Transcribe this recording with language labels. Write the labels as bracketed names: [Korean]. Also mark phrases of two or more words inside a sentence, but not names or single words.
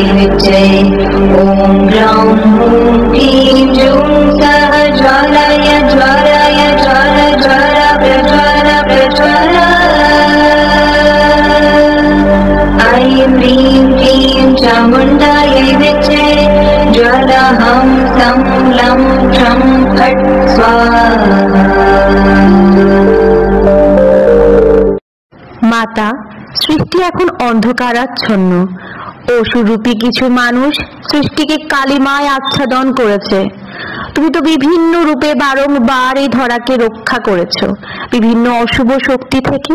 [Sanskrit] विच्चे ॐ ग्रां हूं क्लीं जूं सः ज्वालय ज्वालय ज्वाल ज्वाल प्रज्वाल प्रज्वाल ऐं ह्रीं क्लीं चामुण्डायै विच्चे ज्वालाहं सं लं क्षं फट् स्वाहा। [Bangla] মাতা, সৃষ্টি এখন অন্ধকারাচ্ছন্ন। অসুরূপী কিছু মানুষ সৃষ্টিকে কালিমায় আচ্ছাদন করেছে। তুমি তো বিভিন্ন রূপে বারংবার এই ধরাকে রক্ষা করেছ বিভিন্ন অশুভ শক্তি থেকে।